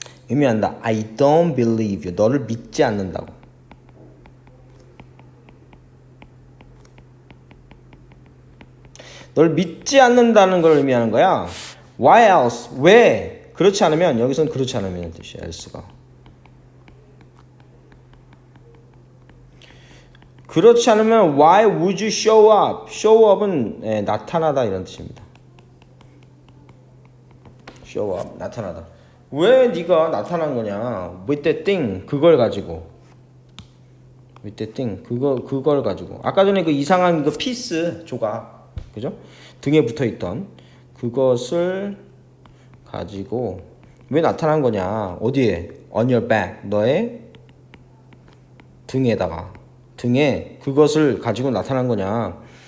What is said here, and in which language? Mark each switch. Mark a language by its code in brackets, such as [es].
[ko] 의미한다. [en] I don't believe you. [ko] 너를 믿지 않는다고. 널 믿지 않는다는 걸 의미하는 거야. [en] Why else? [ko] 왜? 그렇지 않으면 여기서는 그렇지 않으면 뜻이야. else가. 그렇지 않으면 [en] why would you show up? [ko] show up은 나타나다 이런 뜻입니다. show up 나타나다. 왜 네가 나타난 거냐? [en] with that thing [ko] 그걸 가지고. [en] with that thing 그걸 가지고. [ko] 아까 전에 그 이상한 그 피스 조각, 그죠? 등에 붙어 있던 그것을 가지고 왜 나타난 거냐? 어디에? [en] on your back [ko] 너의 등에 그것을 가지고 나타난 거냐?